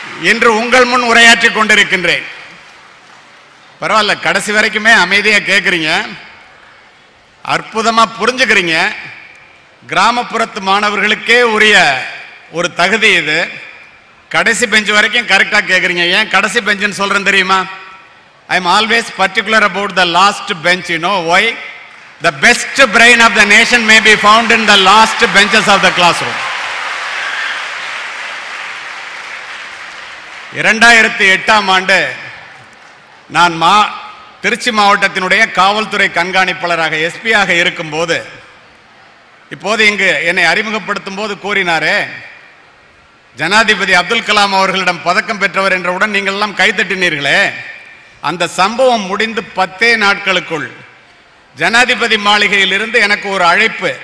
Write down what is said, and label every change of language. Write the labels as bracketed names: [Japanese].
[Tamil] இன்று உங்கள் முன் உரையாற்றிக் கொண்டிருக்கின்றேன். பரவாயில்ல, கடைசி வரைக்குமே அமைதியாக கேட்குறீங்க, அற்புதமாக புரிஞ்சுக்கிறீங்க. கிராமப்புறத்து மாணவர்களுக்கே உரிய ஒரு தகுதி இது. கடைசி பெஞ்ச் வரைக்கும் கரெக்டாக கேட்குறீங்க. ஏன் கடைசி பெஞ்சுன்னு சொல்கிறேன் தெரியுமா? [English] I am always particular about the last bench. You know why? The best brain of the nation may be found in the last benches of the classroom. [Tamil] 2008ஆம் ஆண்டு நான் திருச்சி மாவட்டத்தினுடைய காவல்துறை கண்காணிப்பாளராக எஸ்பியாக இருக்கும்போது, இப்போது இங்கு என்னை அறிமுகப்படுத்தும் போது கூறினாரே, ஜனாதிபதி அப்துல் கலாம் அவர்களிடம் பதக்கம் பெற்றவர் என்றவுடன் நீங்கள் எல்லாம் கைத்தட்டினீர்களே, அந்த சம்பவம் முடிந்து 10 நாட்களுக்குள் ஜனாதிபதி மாளிகையில் இருந்து எனக்கு ஒரு அழைப்பு.